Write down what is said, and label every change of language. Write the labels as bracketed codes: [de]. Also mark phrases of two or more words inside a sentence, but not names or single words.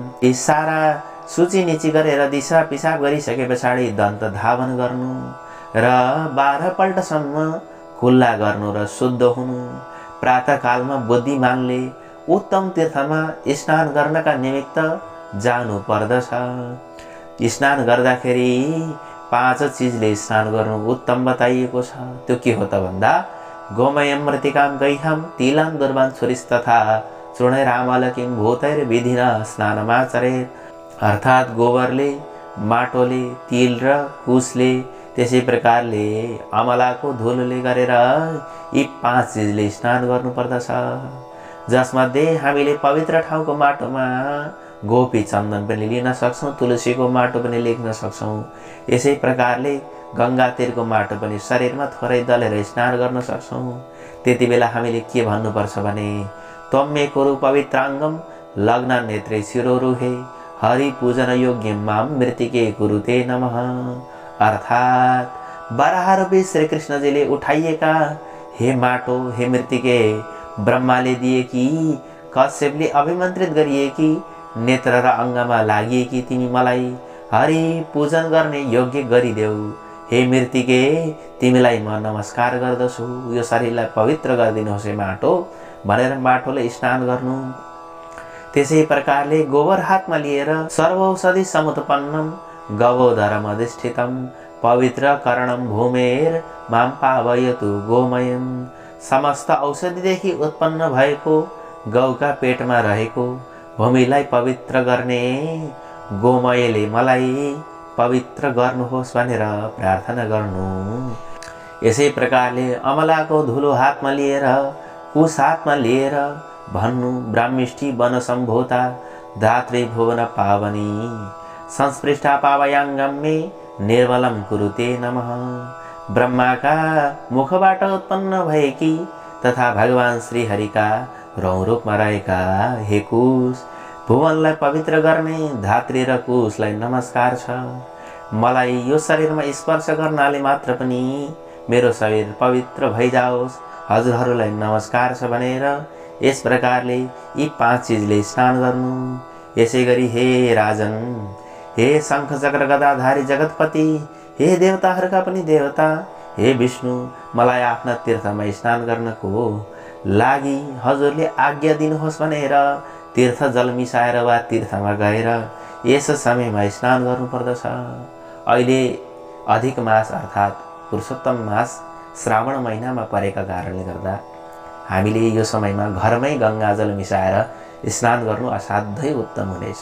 [ne] यी सारा सूची नीची गरेर दिशा पिसाब गरिसके पछाडि दन्त धावन गर्नु र 12 पल्टसम्म कुल्ला गर्नु र शुद्ध हुनु। प्रातःकालमा बुद्धिमानले उत्तम तीर्थमा स्नान गर्नका निमित्त जानु पर्दछ। स्नान गर्दाखेरि 5 चिजले स्नान गर्नु उत्तम बताइएको छ। त्यो के हो त भन्दा [sa] गोमयं मृत्तिकां गैहं तिलं दुर्वां छुरिस्तथा चूर्णैरामलकिं भूतैर्विधिना स्नानमाचरेत्। [ne] अर्थात् गोबरले, माटोले, तिल र कुशले, त्यसै प्रकारले अमलाको धुलोले गरेर यी 5 चिजले स्नान गर्नुपर्दछ। जसमध्ये हामीले पवित्र ठाउँको माटोमा गोपी चन्दन पनि लिन सक्छौँ, तुलसीको माटो पनि लेख्न सक्छौँ। यसै प्रकारले गङ्गा तीरको माटो पनि शरीरमा थोरै दलेर स्नान गर्न सक्छौँ। त्यति बेला हामीले के भन्नुपर्छ भने [sa] त्वमे कुरु पवित्राङ्गम लग्न नेत्रे शिरोरुहे हरि पूजन योग्यं मां मृत्तिके कुरुते नमः। [ne] अर्थात् वराहरूपी श्री कृष्णजीले उठाइएका हे माटो, हे मृत्तिके, ब्रह्माले दिएकी, कश्यपले अभिमन्त्रित गरिएकी, नेत्र र अङ्गमा लागिएकी तिमी मलाई हरि पूजन गर्ने योग्य गरिदेऊ। हे मृत्तिके, तिमीलाई म नमस्कार गर्दछु, यो शरीरलाई पवित्र गरिदिनुहोस् हे माटो भनेर माटोले स्नान गर्नु। त्यसै प्रकारले गोबर हातमा लिएर [sa] सर्वौषधि समुत्पन्नम गवोदरम अधिष्ठितम पवित्र करणम भूमेर माम पावयतु गोमयम। [ne] समस्त औषधिदेखि उत्पन्न भएको गौका पेटमा रहेको भूमिलाई पवित्र गर्ने गोमयले मलाई पवित्र गर्नुहोस् भनेर प्रार्थना गर्नु। यसै प्रकारले अमलाको धुलो हातमा लिएर, कुश हातमा लिएर भन्नु [sa] ब्राह्मिष्ठी वन सम्भूता धात्री भुवन पावनी संस्पृष्टा पावयाङ्गम मे निर्मलम कुरुते नमः। [ne] ब्रह्माका मुखबाट उत्पन्न भएकी तथा भगवान श्री हरिका रौँ रूपमा रहेका हे कुश, भुवनलाई पवित्र गर्ने धात्री र कुशलाई नमस्कार छ। मलाई यो शरीरमा स्पर्श गर्नाले मात्र पनि मेरो शरीर पवित्र भइजाओस्, हजुरहरूलाई नमस्कार छ भनेर यस प्रकारले यी 5 चिजले स्नान गर्नु। यसै गरी हे राजन, हे शङ्ख चक्र गदाधारी जगतपति, हे देवताहरूका पनि देवता, हे विष्णु, मलाई आफ्ना तीर्थमा स्नान गर्नको लागि हजुरले आज्ञा दिनुहोस् भनेर तीर्थ जल मिसाएर वा तीर्थमा गएर यस समयमा स्नान गर्नुपर्दछ। अहिले अधिक मास अर्थात् पुरुषोत्तम मास श्रावण महिनामा परेका कारणले गर्दा हामीले यो समयमा घरमै गङ्गाजल मिसाएर स्नान गर्नु असाध्यै उत्तम हुनेछ।